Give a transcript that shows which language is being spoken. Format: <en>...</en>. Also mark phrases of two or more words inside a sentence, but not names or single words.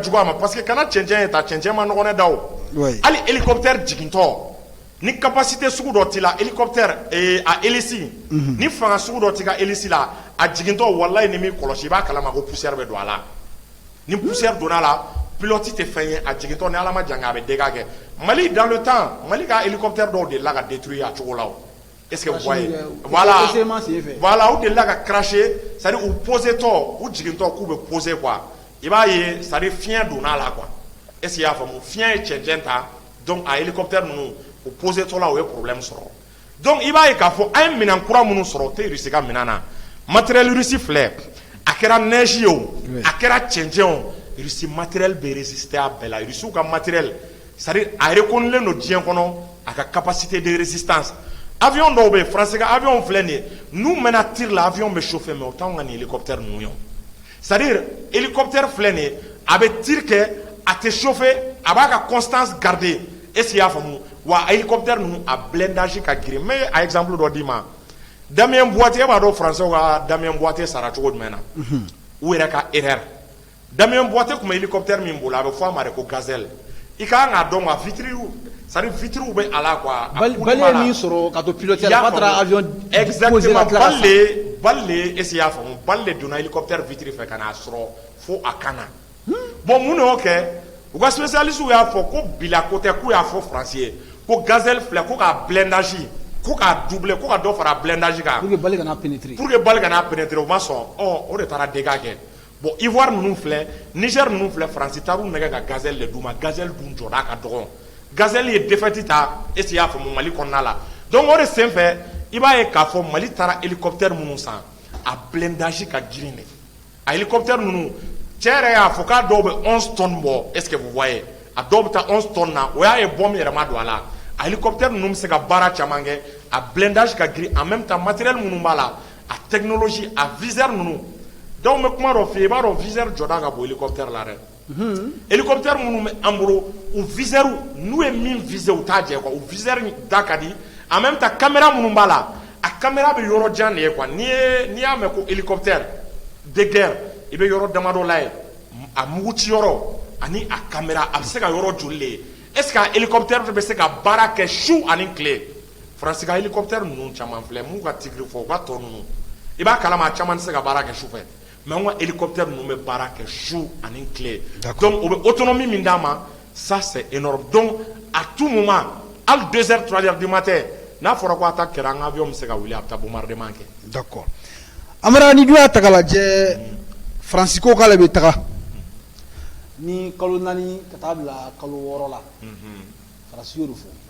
<bm>jugu a ma</bm> <fr>parce que</fr> <bm>kana cɛncɛn ye ta cɛncɛn ma nɔgɔn dɛ daw hali hélicoptère jigintɔ ni capacité sugu dɔ t'i la hélicoptère a hélice ni fanga sugu dɔ t'i ka hélice la a jigintɔ walayi ni m'i kɔlɔsi i b'a kalama ko poussière bɛ don a la ni poussière donna a la pilote tɛ fɛn ye a jigintɔ ni ala ma jan a bɛ dégâts kɛ Mali</bm> <fr>dans le temps</fr> <bm>Mali ka hélicoptère dɔw de la ka détruire a cogo la o</bm> <fr>est-ce que vous voyez</fr> <bm>voilà u de la ka cracher</bm> <fr>c'est à dire</fr> <bm>u poser tɔ u jigintɔ k'u bɛ poser quoi i b'a ye</bm> <fr>c'est à dire</fr> <bm>fiɲɛ donna a la quoi</bm> <fr>est-ce que</fr> <bm>i y'a faamu fiɲɛ ye cɛncɛn ta donc a hélicoptère ninnu u poser tɔ la u ye problème sɔrɔ donc i b'a ye k'a fɔ an ye minɛn kura minnu sɔrɔ o tɛ Russie ka minɛn na matériel Russie filɛ a kɛra neige ye o a kɛra cɛncɛn o Russie matériel bɛ résister a bɛɛ la Russie ka matériel c'est</bm> <fr>à dire</fr> <bm>a reconnulen don diɲɛ kɔnɔ a ka</bm> <fr>capacité de résistance</fr> <bm>avion dɔw bɛ yen France ka avion filɛ nin ye n'u mɛnna tir la avion bɛ chauffer mais o t'anw ka nin hélicoptère ninnu ye</bm> <fr>c'est à dire</fr> <bm>hélicoptère filɛ nin ye a bɛ tir kɛ a tɛ chauffer a b'a ka constance garder</bm> <fr>est-ce que</fr> <bm>i y'a faamu wa hélicoptère ninnu a blindage ka girin n bɛ a exemple dɔ d'i ma Damien Boitier b'a dɔn français ka Damien Boitier sara cogo jumɛn na u yɛrɛ ka erreur Damien Boitier tun bɛ hélicoptère min bolo a bɛ fɔ a ma de ko Gazelle i ka kan k'a dɔn quoi</bm> <fr>c'est-à-dire</fr> <bm>vitres bɛ a la quoi bali ye min sɔrɔ ka to piloter la ka taara avion exactement balle</bm> <fr>est-ce que</fr> <bm>i y'a faamu balle donna hélicoptère vitre fɛ ka n'a sɔrɔ fo a kan na bon mun de y'o kɛ u ka spécialistes y'a fɔ ko bila ko tɛ k'u y'a fɔ France ye ko Gazelle filɛ ko k'a blindage ko k'a doubler ko ka dɔ fara blindage kan</bm> <fr>pour que balle kana pénétrer</fr> <bm>o ma sɔn o de taara dégâts kɛ bon Ivoire ninnu filɛ Niger ninnu filɛ France taar'u nɛgɛ ka Gazelle de d'u ma Gazelle dun jɔda ka dɔgɔ Gazelle ye défaite ta</bm> <fr>est-ce que</fr> <bm>i y'a faamu Mali kɔnɔna la donc o de senfɛ i b'a ye k'a fɔ Mali taara hélicoptère minnu san a blindage ka girin de a hélicoptère ninnu cɛ yɛrɛ y'a fɔ k'a dɔw bɛ 11 tonnes bɔ</bm> <fr>est-ce que vous voyez</fr> <bm>a dɔw bɛ taa 11 tonnes na o y'a ye bombe yɛrɛ ma don a la a hélicoptère ninnu bɛ se ka baara caman kɛ a blindage ka girin</bm> <fr>en même temps</fr> <bm>matériel minnu b'a la a technologie a viseur ninnu donc n bɛ kuma dɔ f'i ye i b'a dɔn viseur jɔda ka bon hélicoptère la dɛ hélicoptère minnu bɛ an bolo u viseur n'u ye min viser u t'a jɛ quoi u viseur da ka di</bm> <fr>en même temps</fr> <bm>caméra minnu b'a la a caméra bɛ yɔrɔ jan de ye quoi n'i y'a mɛn ko hélicoptère de guerre i bɛ yɔrɔ damadɔ la ye a muguci yɔrɔ ani a caméra a bɛ se ka yɔrɔ joli de ye</bm> <fr>est-ce que</fr> <bm>a hélicoptère bɛ se ka baara kɛ su ani tile France ka hélicoptère ninnu caman filɛ m'u ka tigre fɔ u ka tɔ ninnu i b'a kalama a caman tɛ se ka baara kɛ su fɛ mais an ka hélicoptère ninnu bɛ baara kɛ su ani tile donc o bɛ autonomie min d'a ma</bm> <fr>ça c'est énorme donc à tout moment</fr> <bm>hali 2h 3h</bm> <fr>du matin</fr> <bm>n'a fɔra ko attaque kɛra an ka avion bɛ se ka wuli a bɛ taa bombardement kɛ. d'accord Amara ni dun y'a ta k'a lajɛ France ko k'ale bɛ taga ni kalo 4 ka taa bila kalo 6 la France y'o de fɔ</bm>